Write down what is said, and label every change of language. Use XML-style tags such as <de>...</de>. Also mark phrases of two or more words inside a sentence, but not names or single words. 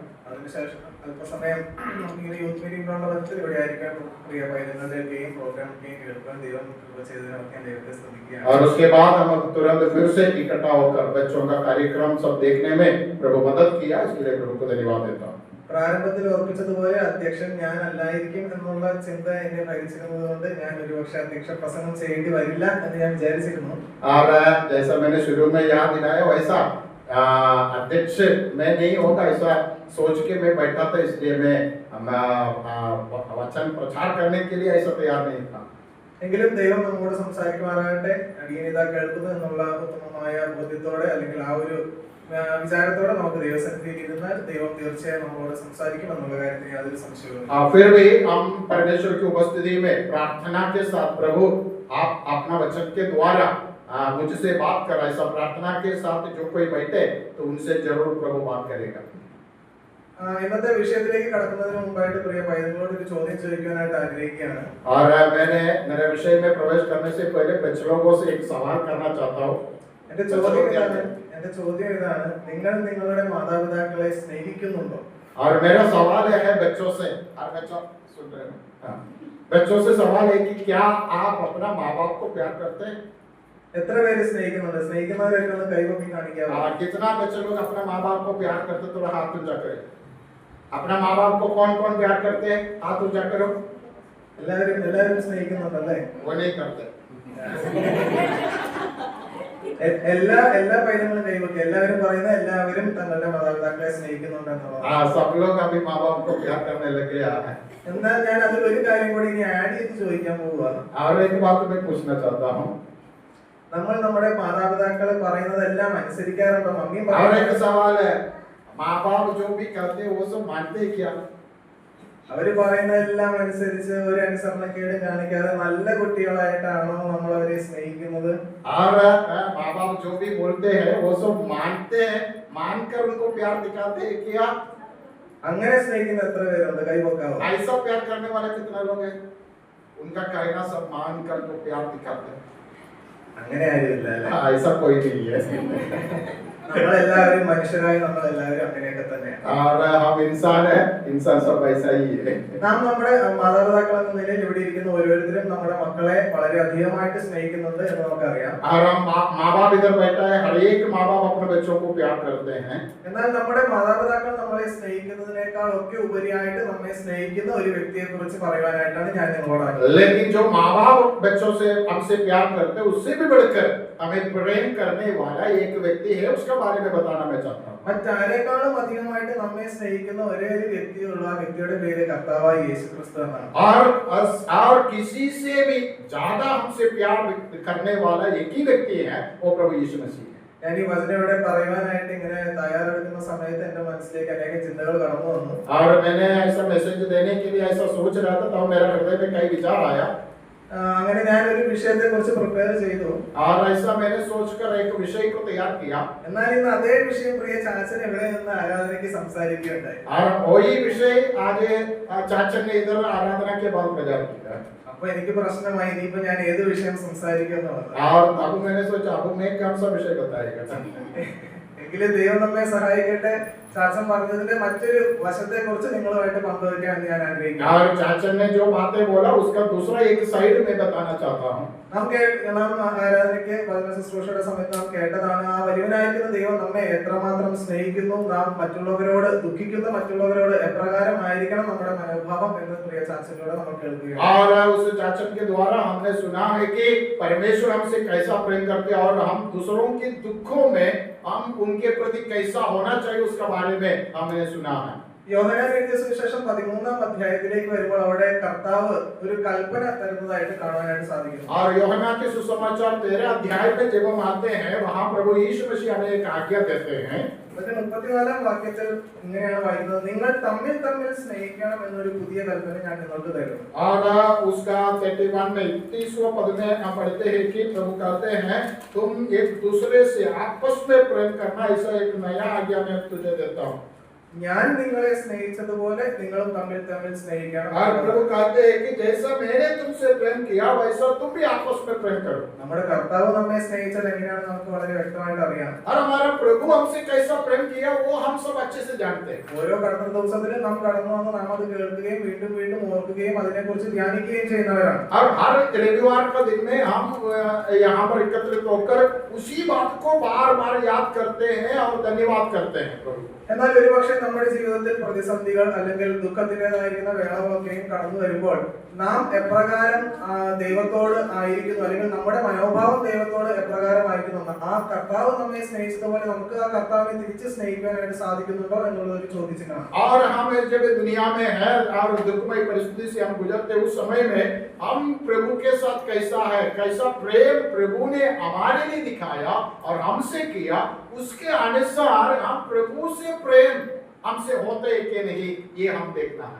<hi>और उसके बाद हम तुरंत फिर से इकट्ठा होकर बच्चों का कार्यक्रम सब देखने में प्रभु मदद किया, इसके लिए प्रभु को धन्यवाद देता हूँ।</hi> <ml>പ്രാരംഭത്തിൽ ഓർപ്പിച്ചതുപോലെ അധ്യക്ഷൻ ഞാൻ അല്ലായിരിക്കും എന്നുള്ള ചിന്ത എന്നെ ഭരിച്ചിരുന്നതുകൊണ്ട് ഞാൻ ഒരുപക്ഷെ അധ്യക്ഷ പ്രസംഗം ചെയ്യേണ്ടി വരില്ല എന്ന് ഞാൻ വിചാരിച്ചിരുന്നു.</ml> <hi>और जैसा मैंने शुरू में याद दिलाया वैसा अध्यक्ष मैं नहीं होगा ऐसा सोच के मैं बैठा था, इसलिए मैं वचन प्रचार करने के लिए ऐसा तैयार नहीं था.</hi> <ml>എങ്കിലും ദൈവം നമ്മോട് സംസാരിക്കുമാറാകട്ടെ. അടിയനിത കേൾക്കുന്നു എന്നുള്ള ഉത്തമമായ ബോധ്യത്തോടെ അല്ലെങ്കിൽ ആ ഒരു വിചാരത്തോടെ നമുക്ക് ദൈവസന്നിധിയിൽ ഇരുന്നാൽ ദൈവം തീർച്ചയായും നമ്മളോട് സംസാരിക്കും എന്നുള്ള കാര്യത്തിൽ യാതൊരു സംശയവും.</ml> <hi>फिर भी हम परमेश्वर की उपस्थिति में प्रार्थना के साथ प्रभु आप अपना वचन के द्वारा मुझसे बात कर, ऐसा प्रार्थना के साथ जो कोई बैठे तो उनसे जरूर प्रभु बात करेगा.</hi> <ml>ഇന്നത്തെ വിഷയത്തിലേക്ക് കടക്കുന്നതിന് മുമ്പായിട്ട് പ്രിയ പൈതങ്ങളോട് ഒരു ചോദ്യം ചോദിക്കാനായിട്ട് ആഗ്രഹിക്കുകയാണ്.</ml> <hi>और मैंने मेरे विषय में प्रवेश करने से पहले बच्चों लोगों से एक सवाल करना चाहता हूँ.</hi> <ml>എന്റെ ചോദ്യം ഇതാണ്, നിങ്ങൾ നിങ്ങളുടെ മാതാപിതാക്കളെ സ്നേഹിക്കുന്നുണ്ടോ?</ml> <hi>और मेरा सवाल है बच्चों से, और बच्चों सुन रहे हो? हाँ. बच्चों से सवाल है कि क्या आप अपना माँ बाप को प्यार करते हैं?</hi> <ml>എത്ര പേര് സ്നേഹിക്കുന്നുണ്ട്? സ്നേഹിക്കുന്നവരൊക്കെ ഒന്ന് കൈപൊക്കി കാണിക്കാമോ?</ml> <hi>कितना बच्चे लोग अपना माँ बाप को प्यार करते तो हाथ ऊंचा करें. अपना माँ बाप को कौन कौन प्यार करते हैं? हाथ ऊंचा करो.</hi> <ml>എല്ലാവരും സ്നേഹിക്കുന്നുണ്ടല്ലേ?</ml> <hi>वो नहीं करते.</hi> <ml>എല്ലാ പൈതങ്ങളും കൈവക്കി എല്ലാവരും പറയുന്ന എല്ലാവരും തങ്ങളുടെ മാതാപിതാക്കളെ സ്നേഹിക്കുന്നുണ്ടെന്നുള്ളത്.</ml> <hi>सब लोग अभी माँ बाप को प्यार करने लगे हैं.</hi> <ml>എന്നാൽ ഞാൻ അതിൽ ഒരു കാര്യം കൂടി ഇനി ആഡ് ചെയ്ത് ചോദിക്കാൻ പോവുകയാണ്.</ml> <hi>और एक बात मैं पूछना चाहता हूँ.</hi> <ml>നമ്മൾ നമ്മുടെ മാതാപിതാക്കളെ പറയുന്നതെല്ലാം അനുസരിക്കാറുണ്ടോ? മമ്മിയും</ml> <hi>और एक सवाल है, माँ बाप जो भी करते हैं वो सब मानते हैं क्या?</hi> <ml>അവര് പറയുന്നതെല്ലാം അനുസരിച്ച് ഒരു അനുസരണക്കേട് കാണിക്കാതെ നല്ല കുട്ടികളായിട്ടാണോ നമ്മൾ അവരെ സ്നേഹിക്കുന്നത്?</ml> <hi>और माँ बाप जो भी बोलते हैं वो सब मानते हैं, मानकर उनको प्यार दिखाते हैं क्या?</hi> <ml>അങ്ങനെ സ്നേഹിക്കുന്ന എത്ര പേരുണ്ട്? കൈവക്കാവോ?</ml> <hi>ऐसा प्यार करने वाले कितना लोग हैं? उनका कहना सब मानकर तो प्यार दिखाते हैं.</hi> <ml>അങ്ങനെ ആരുമില്ല അല്ലേ?</ml> <hi>ऐसा कोई नहीं है.</hi> <ml>നമ്മളെല്ലാവരും മനുഷ്യരായി നമ്മളെല്ലാവരും അങ്ങനെയൊക്കെ തന്നെയാണ്.</ml> <hi>और हम इंसान है, इंसान सब ऐसा ही है.</hi> <ml>നാം നമ്മുടെ മാതാപിതാക്കൾ എന്ന നിലയിൽ ഇവിടെ ഇരിക്കുന്ന ഓരോരുത്തരും നമ്മുടെ മക്കളെ വളരെ അധികമായിട്ട് സ്നേഹിക്കുന്നുണ്ട് എന്ന് നമുക്കറിയാം.</ml> <hi>और हम माँ बाप इधर बैठा है, हर एक माँ बाप अपने बच्चों को प्यार करते हैं.</hi> <ml>എന്നാൽ നമ്മുടെ മാതാപിതാക്കൾ നമ്മളെ സ്നേഹിക്കുന്നതിനേക്കാൾ ഒക്കെ ഉപരിയായിട്ട് നമ്മെ സ്നേഹിക്കുന്ന ഒരു വ്യക്തിയെ കുറിച്ച് പറയുവാനായിട്ടാണ് ഞാൻ നിങ്ങളോട് ആഗ്രഹിക്കുന്നത്.</ml> <hi>लेकिन जो माँ बाप बच्चों से हमसे प्यार करते हैं उससे भी बढ़कर हमें प्रेम करने वाला एक व्यक्ति है, उसके बारे में बताना मैं चाहता हूँ.</hi> <ml>മറ്റാരെക്കാളും അധികമായിട്ട് നമ്മെ സ്നേഹിക്കുന്ന ഒരേ ഒരു വ്യക്തിയുള്ള ആ വ്യക്തിയുടെ പേര് കർത്താവായ യേശുക്രിസ്തു എന്നാണ്.</ml> <hi>और किसी से भी ज्यादा हमसे प्यार करने वाला एक ही व्यक्ति है, वो प्रभु यीशु मसीह है.</hi> <ml>ഞാൻ ഈ വചനം ഇവിടെ പറയുവാനായിട്ട് ഇങ്ങനെ തയ്യാറെടുക്കുന്ന സമയത്ത് എന്റെ മനസ്സിലേക്ക് അനേക ചിന്തകൾ കടന്നു വന്നു.</ml> <hi>और मैंने ऐसा मैसेज देने के लिए ऐसा सोच रहा था, तब मेरा हृदय में कई विचार आया.</hi> <ml>അങ്ങനെ ഞാൻ ഒരു വിഷയത്തെ കുറിച്ച് പ്രിപ്പയർ ചെയ്തു.</ml> <hi>और ऐसा मैंने सोचकर एक विषय को तैयार किया.</hi> <ml>എന്നാൽ ഇന്ന് അതേ വിഷയം പ്രിയ ചാച്ചൻ എവിടെ നിന്ന് ആരാധനയ്ക്ക് സംസാരിക്കുകയുണ്ടായി.</ml> <hi>और वही विषय आज चाचन ने इधर आराधना के बाद प्रचार किया.</hi> <ml>അപ്പൊ എനിക്ക് പ്രശ്നമായി, ഇനിയിപ്പോ ഞാൻ ഏത് വിഷയം സംസാരിക്കുമെന്നുള്ളത്.</ml> <hi>और अब मैंने सोचा अब मैं कौन सा विषय बताएगा.</hi> <ml>എങ്കിലും ദൈവം നമ്മെ സഹായിക്കട്ടെ. ചാച്ചൻ പറഞ്ഞതിന്റെ മറ്റൊരു വശത്തെ കുറിച്ച് നിങ്ങളുമായിട്ട് പങ്കുവയ്ക്കാൻ ഞാൻ ആഗ്രഹിക്കുന്നു.</ml> <hi>और चाचन ने जो बातें बोला उसका दूसरा एक साइड में बताना चाहता हूँ.</hi> <ml>നാം ആരാധനയ്ക്ക് വചന ശുശ്രൂഷയുടെ സമയത്ത് നാം കേട്ടതാണ്, ആ വലിയവനായിരിക്കുന്ന ദൈവം നമ്മെ എത്രമാത്രം സ്നേഹിക്കുന്നു, നാം മറ്റുള്ളവരോട് ദുഃഖിക്കുന്ന മറ്റുള്ളവരോട് എപ്രകാരം ആയിരിക്കണം നമ്മുടെ മനോഭാവം എന്ന് പ്രിയ ചാച്ചനിലൂടെ നമ്മൾ കേൾക്കുകയാണ്.</ml> <hi>और उस चाचन के द्वारा हमने सुना है कि परमेश्वर हमसे कैसा प्रेम करते हैं और हम दूसरों के दुखों में हम उनके प्रति कैसा होना चाहिए उसका बारे में हमने सुना है.</hi> <ml>യോഹന്നാൻ എഴുതിയ സുവിശേഷം 13-ാം അധ്യായത്തിലേക്ക് വരുമ്പോൾ അവിടെ കർത്താവ് ഒരു കൽപ്പന തരുന്നതായിട്ട് കാണാനായിട്ട് സാധിക്കുന്നു.</ml> <hi>और यूहन्ना के सुसमाचार 13 अध्याय में जब हम आते हैं वहां प्रभु यीशु मसीह हमें एक आज्ञा देते हैं.</hi> <ml>34-ാം വാക്യത്തിൽ ഇങ്ങനെയാണ് വായിക്കുന്നത്, നിങ്ങൾ തമ്മിൽ തമ്മിൽ സ്നേഹിക്കണം എന്നൊരു പുതിയ കൽപ്പന ഞാൻ നിങ്ങൾക്ക് തരുന്നു.</ml> <hi>और उसका 31 में 31वां पद में हम पढ़ते हैं कि प्रभु कहते हैं तुम एक दूसरे से आपस में प्रेम करना, ऐसा एक नया आज्ञा मैं तुझे देता हूँ.</hi> <ml>ഞാൻ നിങ്ങളെ സ്നേഹിച്ചതുപോലെ നിങ്ങളും തമ്മിൽ തമ്മിൽ സ്നേഹിക്കണം.</ml> <hi>और प्रभु कहते हैं कि जैसा मैंने तुमसे प्रेम किया वैसा तुम भी आपस में प्रेम करो.</hi> <ml>നമ്മുടെ കർത്താവ് നമ്മെ സ്നേഹിച്ചത് എങ്ങനെയാണെന്ന് നമുക്ക് വളരെ വ്യക്തമായിട്ട് അറിയാം.</ml> <hi>और हमारा प्रभु हमसे कैसा प्रेम किया वो हम सब अच्छे से जानते हैं.</hi> <ml>ഓരോ കർത്തൃ ദിവസത്തിലും നാം കടന്നു വന്ന് നാം അത് കേൾക്കുകയും വീണ്ടും വീണ്ടും ഓർക്കുകയും അതിനെക്കുറിച്ച് ധ്യാനിക്കുകയും ചെയ്യുന്നവരാണ്.</ml> <hi>और हर रविवार का दिन में हम यहाँ पर एकत्रित होकर उसी बात को बार-बार याद करते हैं और धन्यवाद करते हैं प्रभु.</hi> <ml>എന്നാൽ ഒരുപക്ഷെ നമ്മുടെ ജീവിതത്തിൽ പ്രതിസന്ധികൾ അല്ലെങ്കിൽ ദുഃഖത്തിൻ്റെതായിരിക്കുന്ന വേളകളൊക്കെയും കടന്നു വരുമ്പോൾ നാം എപ്രകാരം ദൈവത്തോട് ആയിരിക്കുന്നു അല്ലെങ്കിൽ നമ്മുടെ മനോഭാവം ദൈവത്തോട് എപ്രകാരമായിരിക്കുന്നു, ആ കർത്താവ് നമ്മെ സ്നേഹിച്ചതുപോലെ നമുക്ക് ആ കർത്താവിനെ തിരിച്ച് സ്നേഹിക്കാനായിട്ട് സാധിക്കുന്നുണ്ടോ എന്നുള്ളത് ഒരു ചോദിച്ചിട്ടാണ്.</ml> <hi>और हम जब दुनिया में है और दुखमय परिस्थिति से हम गुजरते उस समय में हम प्रभु के साथ कैसा है, कैसा प्रेम प्रभु ने हमारे लिए दिखाया और हमसे किया, उसके अनुसार हम प्रभु से प्रेम हमसे होते है कि नहीं ये हम देखना है.</hi>